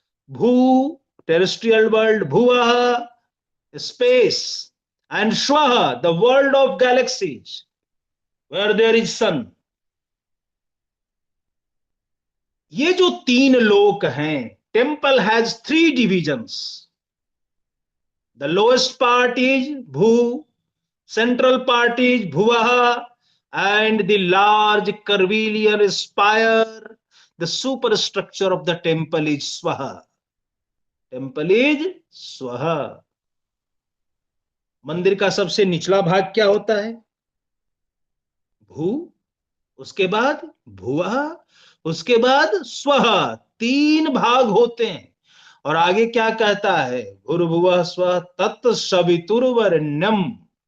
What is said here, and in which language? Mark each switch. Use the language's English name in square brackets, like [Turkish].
[English] Bhu, terrestrial world, bhuvah space, and svah the world of galaxies where there is sun. [Hindi] ये जो 3 लोक हैं, [English] Temple has 3 divisions. The lowest part is bhu, central part is bhuvaha, and the large curvilinear spire, the superstructure of the temple is swaha. Temple is swaha. [Hindi] मंदिर का सबसे निचला भाग क्या होता है? भू, उसके बाद भुवः, उसके बाद स्वः। 3 भाग होते हैं। और आगे क्या कहता है? [Sanskrit] भूर्भुवः स्वः तत् सवितुर्वरेण्यम।